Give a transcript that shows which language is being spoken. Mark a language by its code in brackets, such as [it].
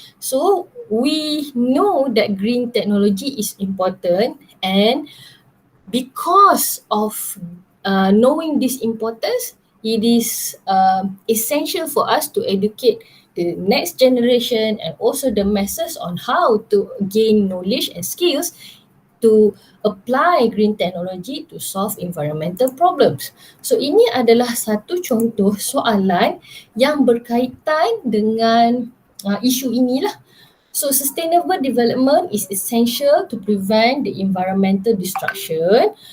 [en] So we know that green technology is important, and because of knowing this importance, it is essential for us to educate the next generation and also the masses on how to gain knowledge and skills to apply green technology to solve environmental problems. [ms] So ini adalah satu contoh soalan yang berkaitan dengan isu inilah. [en] So sustainable development is essential to prevent the environmental destruction.